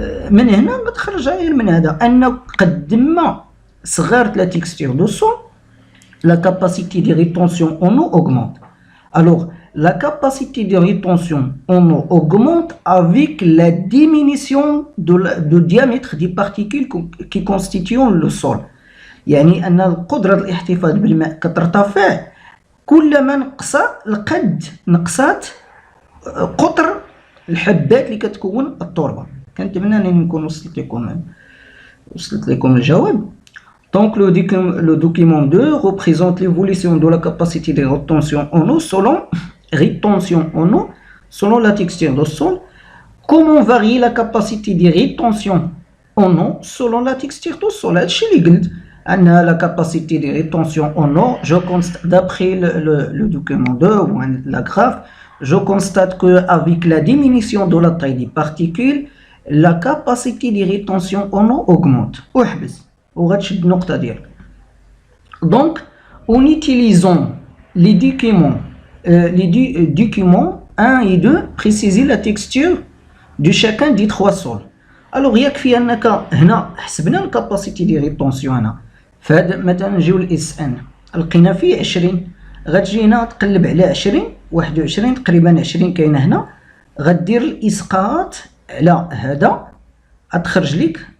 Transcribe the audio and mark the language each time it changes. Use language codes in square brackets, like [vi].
[ar] من هنا غتخرج غير من هذا ان قد ما صغارت لا تيكستير دو سول [fr] la capacité de rétention en eau augmente. Alors, la capacité de rétention en eau augmente avec la diminution du diamètre des particules qui constituent le sol. [ar] يعني أن القدرة الاحتفاظ بالماء كترتفع كلما نقصات قطر الحبات اللي كتكون التربة. كنتمنى أنني نكون وصلت لكم الجواب. [fr] Donc le document 2 représente l'évolution de la capacité de rétention en eau selon la texture du sol. Comment varie la capacité de rétention en eau selon la texture du sol? [ar] هادشي اللي قلت أن [fr] la capacité de rétention en eau, je constate d'après le document 2 ou la graphe, je constate que avec la diminution de la taille des particules, la capacité de rétention en eau augmente. [ar] وحبس وغتشد النقطة ديالك. [fr] Donc en utilisant les documents 1 et 2 préciser la texture de chacun des trois sols. Alors [ar] يكفي أنك هنا حسبنا الكاباسيتي دي ريتونسيون. هنا فهاد مثلا نجيو الاس ان لقينا فيه 20، غتجي هنا تقلب على 20 21 تقريبا 20 كاينه هنا، غدير الاسقاط على هذا غتخرج لك.